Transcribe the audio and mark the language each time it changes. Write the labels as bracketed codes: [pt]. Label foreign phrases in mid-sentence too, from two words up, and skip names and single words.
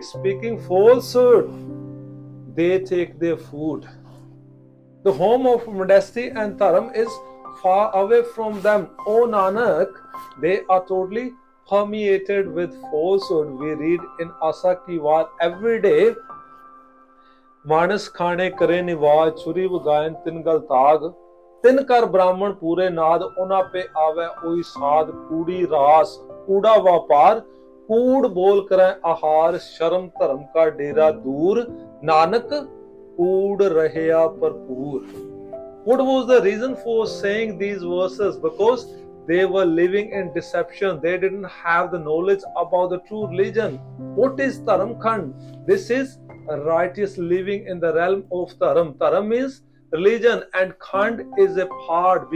[en] Speaking falsehood, they take their food. The home of modesty and dharam is far away from them. O Nanak, they are totally permeated with falsehood. We read in Asa Ki Vaat every day, [pa] ਮਾਣਸ ਖਾਣੇ ਕਰੇ ਨਿਵਾਜ, ਛੁਰੀ ਵਗਾਇਨ ਤਿਨ ਗਲ ਤਾਗ, ਤਿਨ ਕਰ ਬ੍ਰਹਮਣ ਪੂਰੇ ਨਾਦ, ਓਨਾ ਪੇ ਆਵੇ ਓਈ ਸਾਦ, ਕੂੜੀ ਰਾਸ, ਕੂੜਾ ਵਪਾਰ, ਕੂੜ ਬੋਲ ਕਰ ਆਹਾਰ, ਸ਼ਰਮ ਧਰਮ ਕਾ ਡੇਰਾ ਦੂਰ, ਨਾਨਕ ਕੂੜ ਰਹਿਆ ਭਰਪੂਰ. [en] What was the reason for saying these verses? Because they were living in deception. They didn't have the knowledge about the true religion. What is Dharamkhand? This is a righteous living in the realm of Dharam. Dharam means religion, and Khand is a part.